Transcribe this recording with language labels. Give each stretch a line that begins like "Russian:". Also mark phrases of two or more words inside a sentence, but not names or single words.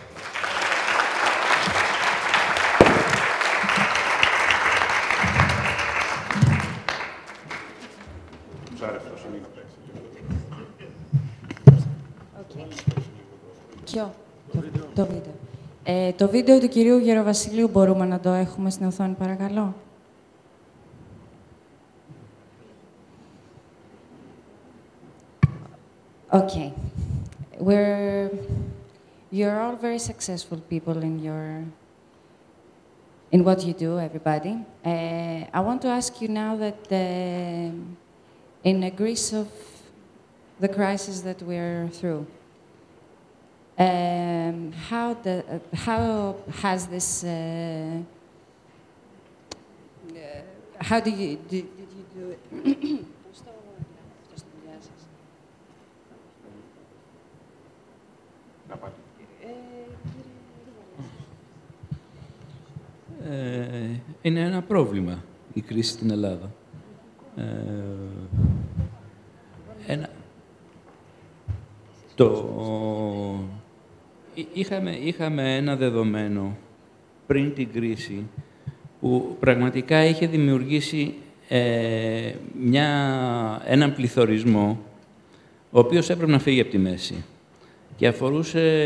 Greek: Το βίντεο. Το βίντεο του κυρίου Γεροβασιλείου μπορούμε να το έχουμε στην οθόνη, παρακαλώ.
English: Okay. You're all very successful people in what you do, everybody. I want to ask you now that in Greece of the crisis that we're through, how has this? How did you do it?
Greek: Είναι ένα πρόβλημα η κρίση στην Ελλάδα. Είχαμε ένα δεδομένο πριν την κρίση που πραγματικά είχε δημιουργήσει έναν πληθωρισμό ο οποίος έπρεπε να φύγει από τη μέση και αφορούσε